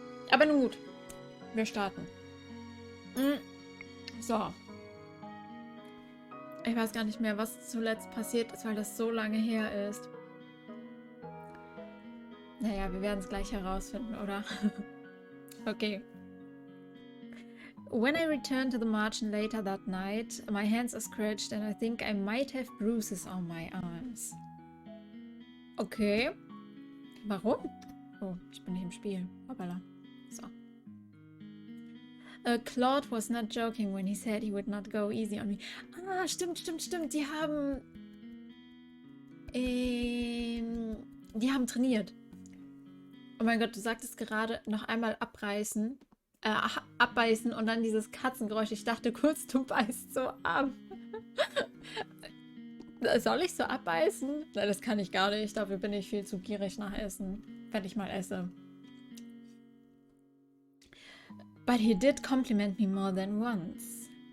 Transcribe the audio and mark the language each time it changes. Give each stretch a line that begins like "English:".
German: Aber nun gut. Wir starten. So. Ich weiß gar nicht mehr, was zuletzt passiert ist, weil das so lange her ist. Naja, wir werden es gleich herausfinden, oder? Okay.
English: When I returned to the margin later that night, my hands are scratched and I think I might have bruises on my arms.
German: Okay. Warum? Oh, ich bin nicht im Spiel. Hoppala. So.
English: Claude was not joking when he said he would not go easy on me.
German: Ah, stimmt. Die haben trainiert. Oh mein Gott, du sagtest gerade noch einmal abbeißen und dann dieses Katzengeräusch. Ich dachte kurz, du beißt so ab. Soll ich so abbeißen? Nein, das kann ich gar nicht. Dafür bin ich viel zu gierig nach Essen, wenn ich mal esse.
English: But he did compliment me more than once.